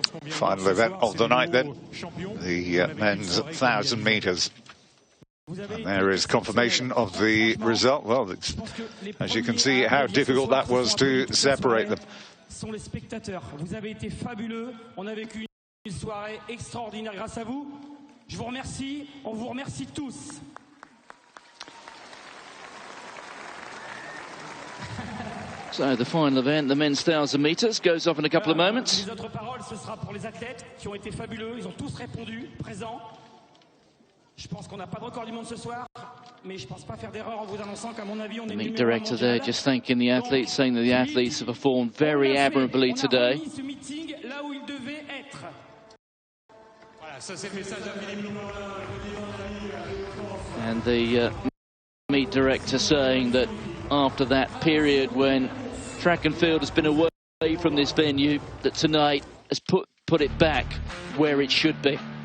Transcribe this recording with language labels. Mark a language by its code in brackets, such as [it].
[en] Final event of the night then, the men's 1,000 metres. And there is confirmation of the result. Well, as you can see how difficult that was to separate them. [fr] Sont les spectateurs. Vous avez été fabuleux. On a vécu une soirée extraordinaire grâce à vous. Je vous remercie. On vous remercie tous. [en] So the final event, the men's 1,000 metres, goes off in a couple of moments. [fr] Les autres paroles, ce sera pour les athlètes qui ont été fabuleux. Ils ont tous répondu, présents. Je pense qu'on n'a pas de record du monde ce soir, mais je pense pas faire d'erreur en vous annonçant qu'à mon avis on est [en] meet director there just thanking the athletes, saying that the athletes have performed very admirably today. [fr] Ce meeting là où il devait être. Voilà, ça c'est le message à Philippe. [en] And the meet director saying that after that period when track and field has been away from this venue, that tonight has put it back where it should be.